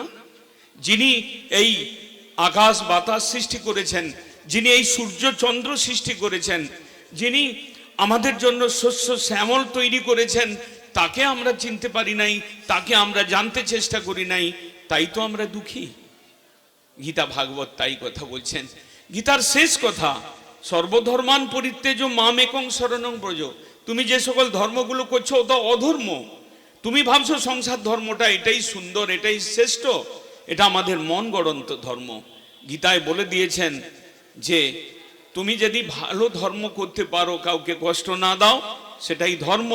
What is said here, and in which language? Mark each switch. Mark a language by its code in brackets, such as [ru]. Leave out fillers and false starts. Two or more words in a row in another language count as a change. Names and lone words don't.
[bn] যিনি এই আকাশ বাতাস সৃষ্টি করেছেন, যিনি এই সূর্য চন্দ্র সৃষ্টি করেছেন, যিনি আমাদের জন্য শস্য শ্যামল তৈরি করেছেন, তাকে আমরা চিনতে পারি নাই, তাকে আমরা জানতে চেষ্টা করি নাই, তাই তো আমরা দুঃখী। গীতা ভাগবত তাই কথা বলছেন। গীতার শেষ কথা, [sa] সর্বধর্মান পরিত্যাজ্য মামেকং শরণং ব্রজ। [bn] তুমি যে সকল ধর্মগুলো করছো ওটা অধর্ম। তুমি ভাবছো সংসার ধর্মটা এটাই সুন্দর, এটাই শ্রেষ্ঠ, এটা আমাদের মন গড়ন্ত ধর্ম। গীতায় বলে দিয়েছেন যে তুমি যদি ভালো ধর্ম করতে পারো, কাউকে কষ্ট না দাও, সেটাই ধর্ম।